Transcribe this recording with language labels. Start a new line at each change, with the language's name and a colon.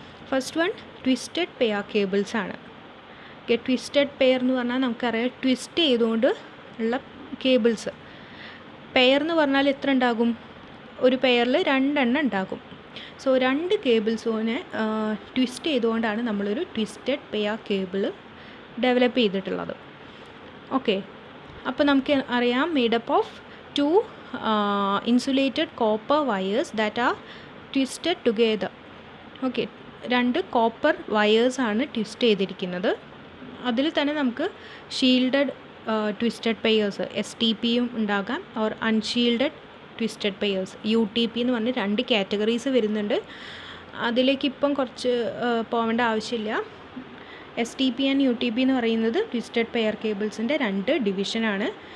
Malayalam: First one twisted pair cables ആണ്. Twisted pair എന്ന് പറഞ്ഞാൽ നമുക്കറിയാം ട്വിസ്റ്റ് ചെയ്തുകൊണ്ട് ഉള്ള കേബിൾസ്. പെയർ എന്ന് പറഞ്ഞാൽ എത്ര ഉണ്ടാകും, ഒരു പെയറിൽ 2 എണ്ണം ഉണ്ടാകും. സോ 2 കേബിൾസിനെ ട്വിസ്റ്റ് ചെയ്തുകൊണ്ടാണ് നമ്മളൊരു ട്വിസ്റ്റഡ് പെയർ കേബിൾ ഡെവലപ്പ് ചെയ്തിട്ടുള്ളത്. ഓക്കെ, അപ്പോൾ നമുക്ക് അറിയാം
English: Made up of 2 insulated copper wires that are twisted together.
Malayalam: Okay, 2 copper വയേഴ്സാണ് twist ചെയ്തിരിക്കുന്നത്. അതിൽ തന്നെ നമുക്ക് ഷീൽഡഡ് ട്വിസ്റ്റഡ് പെയേഴ്സ് STPയും ഉണ്ടാകാം, or unshielded twisted pairs UTP എന്ന് പറഞ്ഞ് 2 കാറ്റഗറീസ് വരുന്നുണ്ട്. അതിലേക്ക് ഇപ്പം കുറച്ച് പോവേണ്ട ആവശ്യമില്ല. STP ആൻഡ് UTP എന്ന് പറയുന്നത് ട്വിസ്റ്റഡ് പെയർ കേബിൾസിൻ്റെ 2 ഡിവിഷനാണ്.